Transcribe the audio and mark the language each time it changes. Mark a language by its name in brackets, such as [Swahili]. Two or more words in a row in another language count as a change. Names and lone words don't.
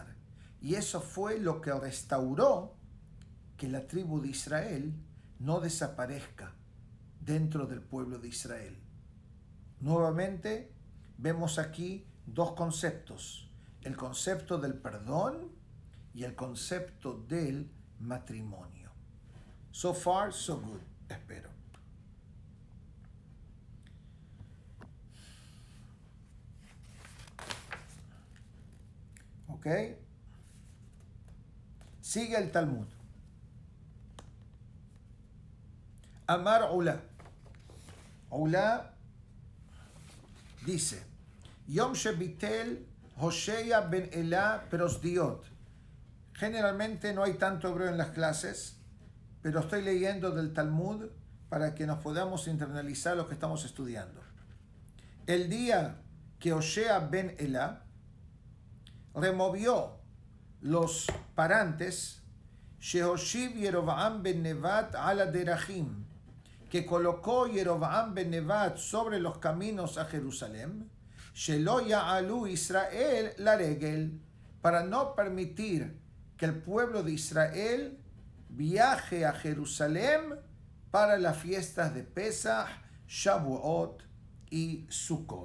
[Spanish] Y eso fue lo que restauró que la tribu de Israel no desaparezca dentro del pueblo de Israel. Nuevamente vemos aquí dos conceptos: el concepto del perdón y el concepto del matrimonio. [English] So far, so good, [Spanish] espero. ¿Ok? Sigue el Talmud. [Hebrew] אמר עולא. Ula dice: יום שביטל הושע בן אלה פרוסדיות. [Spanish] Generalmente no hay tanto hebreo en las clases, pero estoy leyendo del Talmud para que nos podamos internalizar lo que estamos estudiando. El día que Hoshea ben Elah removió los parantes, [Hebrew] שהושיב ירבעם בן נבט על הדרכים, [Spanish] que colocó Yerovam ben Nevat sobre los caminos a Jerusalén, [Hebrew] שלא יעלו ישראל לרגל, [Spanish] para no permitir que el pueblo de Israel viaje a Jerusalén para las fiestas de Pesach, Shavuot y Sukkot.